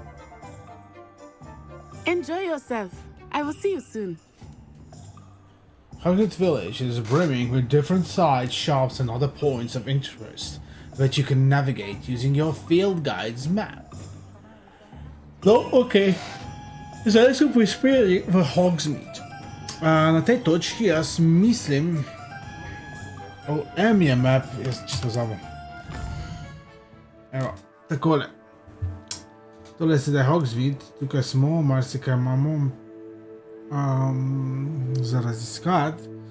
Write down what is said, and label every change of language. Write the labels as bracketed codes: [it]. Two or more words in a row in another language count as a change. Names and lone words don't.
[en] Enjoy yourself. I will see you soon. Hogwarts Village is brimming with different sides, shops and other points of interest that you can navigate using your field guide's map. [sl] No, ok. Zdaj smo prispeli v Hogsmeade. Na tej točki jaz mislim... je map, jaz čisto zavom. Evo, takole. Tole je sedaj Hogsmeade, tukaj smo, marsikaj imamo za raziskati.